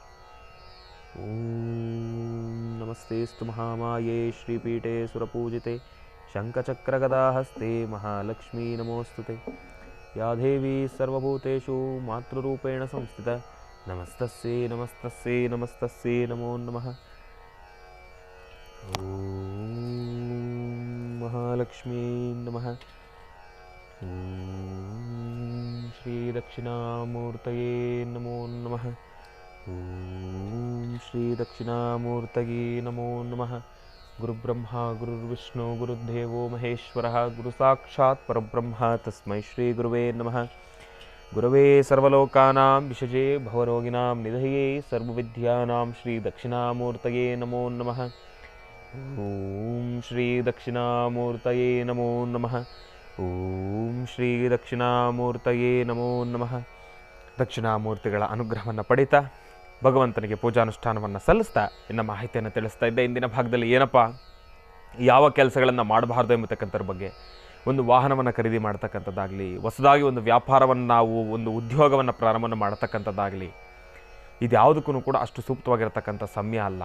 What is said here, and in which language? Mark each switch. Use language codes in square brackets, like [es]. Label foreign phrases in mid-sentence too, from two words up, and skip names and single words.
[sa] ॐ नमस्तेस्तु महामाये श्रीपीठे सुरपूजिते शंखचक्रगदाहस्ते महालक्ष्मी नमोस्तुते. या देवि सर्वभूतेषु मातृरूपेण संस्थित नमस्तस्यै नमस्तस्यै नमस्तस्यै नमो नमः. ॐ महालक्ष्मी नमः. ॐ श्री दक्षिणामूर्तये नमो नमः. ॐ श्री दक्षिणामूर्तये नमो नमः. गुरुब्रह्म गुरुर्विष्णु गुरुदेवो महेश्वरः गुरु साक्षात् परब्रह्म तस्मै श्री गुरुवे नमः. गुरवे सर्वलोकानां विषजे भवरोगिणां निधये सर्वविद्यानां श्री दक्षिणामूर्तये नमो नमः. ॐ श्री दक्षिणामूर्तये नमो नमः. ॐ श्री दक्षिणामूर्तये नमो नमः. [kn] ದಕ್ಷಿಣಾಮೂರ್ತಿಗಳ ಅನುಗ್ರಹವನ್ನು ಪಡಿತಾ ಭಗವಂತನಿಗೆ ಪೂಜಾನುಷ್ಠಾನವನ್ನು ಸಲ್ಲಿಸ್ತಾ ಇನ್ನು ಮಾಹಿತಿಯನ್ನು ತಿಳಿಸ್ತಾ ಇದ್ದೆ. ಇಂದಿನ ಭಾಗದಲ್ಲಿ ಏನಪ್ಪ, ಯಾವ ಕೆಲಸಗಳನ್ನು ಮಾಡಬಾರ್ದು ಎಂಬತಕ್ಕಂಥದ್ರ ಬಗ್ಗೆ, ಒಂದು ವಾಹನವನ್ನು ಖರೀದಿ ಮಾಡ್ತಕ್ಕಂಥದ್ದಾಗಲಿ, ಹೊಸದಾಗಿ ಒಂದು ವ್ಯಾಪಾರವನ್ನು ನಾವು ಒಂದು ಉದ್ಯೋಗವನ್ನು ಪ್ರಾರಂಭ ಮಾಡ್ತಕ್ಕಂಥದ್ದಾಗಲಿ, ಇದು ಯಾವುದಕ್ಕೂ ಕೂಡ ಅಷ್ಟು ಸೂಕ್ತವಾಗಿರತಕ್ಕಂಥ ಸಮಯ ಅಲ್ಲ.